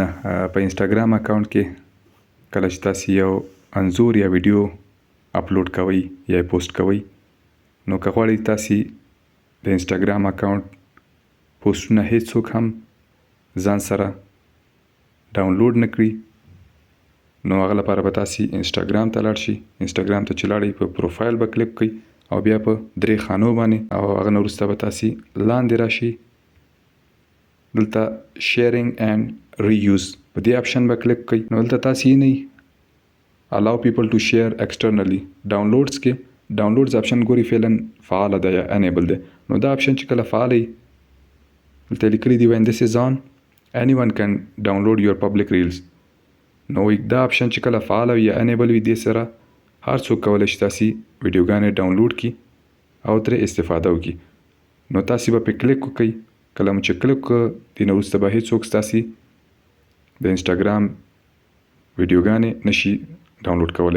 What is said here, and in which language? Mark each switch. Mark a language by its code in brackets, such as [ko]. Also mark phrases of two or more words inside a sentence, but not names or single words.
[ps] په انسټاګرام اکاونټ کې کله چې تاسو یو انځور یا ویډیو اپلوډ کوئ یا پوسټ کوئ، نو که غواړئ تاسو د انسټاګرام اکاونټ پوسټونه هیڅوک هم ځان سره ډاونلوډ نه کړي، نو هغه لپاره به تاسو انسټاګرام ته لاړ شئ. انسټاګرام ته چې لاړئ په پروفایل به کلیک کړئ او بیا په 3 خانو باندې، او هغه نه وروسته به تاسو لاندې راشئ. دلته [en] sharing and reuse [ps] په دې آپشن به کلیک کړئ. نو دلته تاسو یې نه [en] allow people to share externally [ps] ډاونلوډز کې ډاونلوډز آپشن ګوري فعلا فعال ده یا انیبل ده. نو دا آپشن چې کله فعال وي دلته لیکلي دي [en] when this is on anyone can download your public reels. [ps] نو دا آپشن چې کله فعال وي یا انیبل وي، دې سره هر څوک کولی شي تاسو ویډیوګانې ډاونلوډ کړي او ترې استفاده وکړي. نو تاسو به پې کلیک وکړئ. کله مو چې کلیک کړه دې نه وروسته به هیڅوک ستاسو د انسټاګرام ویډیوګانې نشي ډاونلوډ کولی.